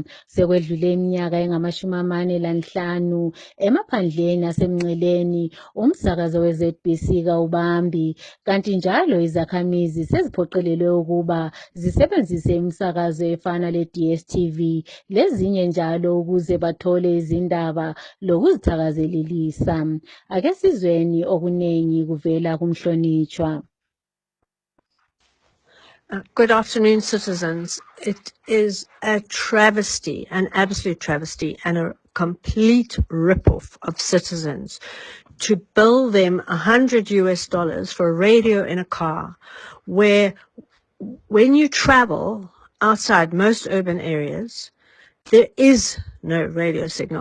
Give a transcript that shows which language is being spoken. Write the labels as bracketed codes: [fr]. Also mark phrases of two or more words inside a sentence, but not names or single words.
[nd] Sekwedlule iminyaka engama-45 emaphandleni asemngceleni umsakazo weZBC kawubambi, kanti njalo izakhamizi seziphoqelelwe ukuba zisebenzise imisakazo efana le-DSTV lezinye njalo ukuze bathole izindaba lokuzithakazelelisa. Ake sizweni okuningi kuvela kumhlonitshwa. [en] Good afternoon, citizens. It is a travesty, an absolute travesty, and a complete rip-off of citizens to bill them $100 for a radio in a car, where when you travel outside most urban areas, there is no radio signal.